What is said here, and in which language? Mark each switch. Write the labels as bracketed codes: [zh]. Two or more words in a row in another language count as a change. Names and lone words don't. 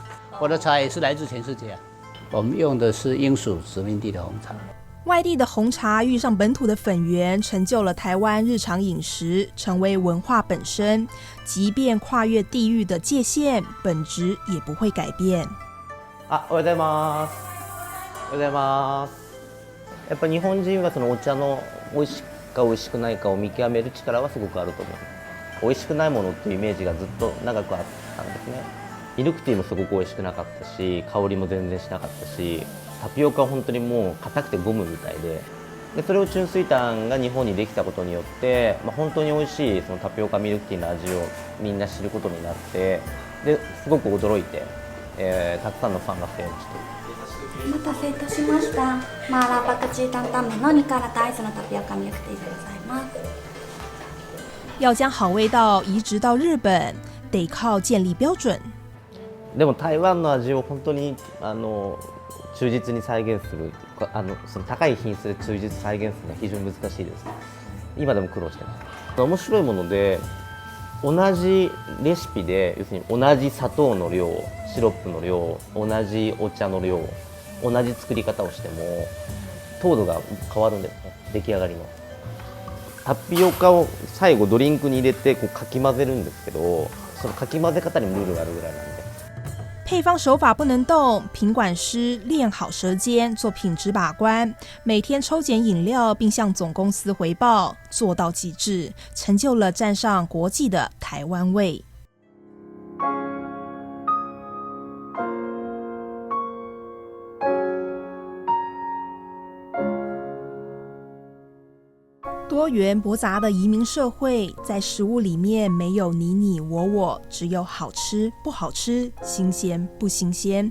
[zh] 我的茶也是来自全世界啊，我们用的是英属殖民地的红茶。外地的红茶遇上本土的粉源，成就了台湾日常饮食，成为文化本身。即便跨越地域的界限，本质也不会改变。 [ja] おはようございます。おはようございます。やっぱ日本人はそのお茶の美味しいか美味しくないかを見極める力はすごくあると思う。美味しくないものっていうイメージがずっと長くあったんですね。ミルクティーもすごく美味しくなかったし、香りも全然しなかったし、タピオカは本当にもう硬くてゴムみたいで、それをチュンスイタンが日本にできたことによって、本当に美味しいそのタピオカミルクティーの味をみんな知ることになって、ですごく驚いて、たくさんのファンが増えました。お待たせいたしました。麻辣パクチー担々麺の2辛とアイスのタピオカミルクティーでございます。 [zh] 要将好味道移植到日本，得靠建立标准。 [ja] でも台湾の味を本当に忠実に再現する、その高い品質で忠実再現するのは非常に難しいです。今でも苦労してます。面白いもので、同じレシピで要するに同じ砂糖の量、シロップの量、同じお茶の量、同じ作り方をしても糖度が変わるんですね、出来上がりの。タピオカを最後ドリンクに入れてこうかき混ぜるんですけど、そのかき混ぜ方にもルールがあるぐらいなんで。 [zh] 配方手法不能动，品管师练好舌尖，做品质把关，每天抽检饮料，并向总公司回报，做到极致，成就了站上国际的台湾味。多元驳杂的移民社会，在食物里面没有你你我我，只有好吃不好吃，新鲜不新鲜。